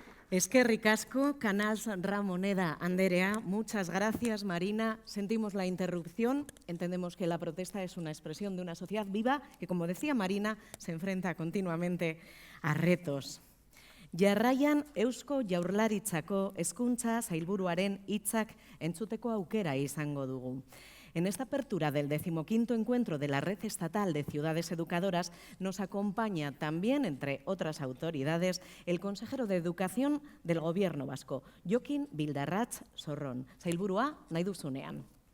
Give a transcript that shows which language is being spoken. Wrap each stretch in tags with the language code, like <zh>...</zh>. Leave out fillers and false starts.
<eu>Eskerrik asko, Canals Ramoneda Anderea.</eu> <es>Muchas gracias, Marina. Sentimos la interrupción. Entendemos que la protesta es una expresión de una sociedad viva que, como decía Marina, se enfrenta continuamente a retos.</es> <eu>Jarraian Eusko Jaurlaritzako hezkuntza sailburuaren hitzak entzuteko aukera izango dugu.</eu> <es>En esta apertura del 15º encuentro de la Red Estatal de Ciudades Educadoras nos acompaña también, entre otras autoridades, el consejero de Educación del Gobierno vasco, Jokin Bildarratz Zorron.</es> <eu>Sailburua, nahi duzunean.</eu>